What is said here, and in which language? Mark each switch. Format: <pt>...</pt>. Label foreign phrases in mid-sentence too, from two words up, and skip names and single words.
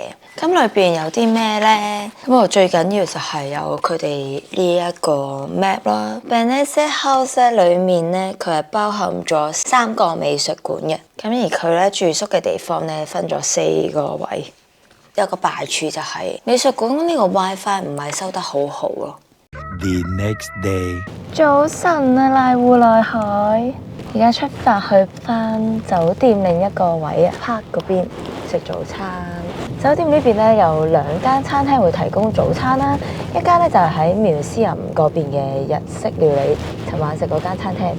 <yue>咁裏邊有啲咩咧？咁我最緊要就係有佢哋呢一個 map 啦。Benesse House 裏面咧，佢係包含咗3個美術館嘅。咁而佢咧住宿嘅地方咧，分咗4個位。有個敗處就係美術館呢個 WiFi 唔係收得好好咯。</yue> <en>The next day，</en> <yue>早晨啊，瀨戶內海，而家出發去翻酒店另一個位啊，Park 嗰邊食早餐。酒店呢邊咧有2間餐廳會提供早餐啦，一間咧就係喺Museum嗰邊嘅日式料理，尋晚食嗰間餐廳。</yue>